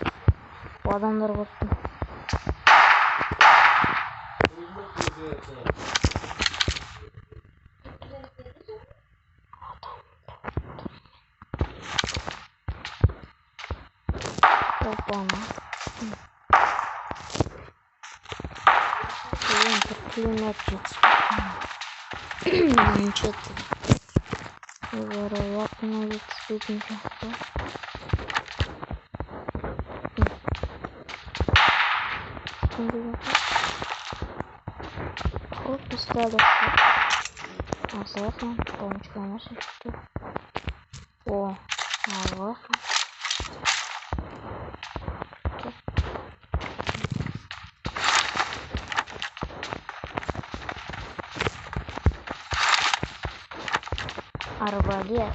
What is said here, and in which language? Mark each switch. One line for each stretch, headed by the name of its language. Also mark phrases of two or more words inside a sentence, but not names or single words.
Kazakh: Бұл адамдар көптің. Опа-на. Пулемет жетіспейтін. Вероятно жетіспейтін сияқты. О, пистолет.
Russian: Азафон, помочка наша что? О, азафон. Арбалет.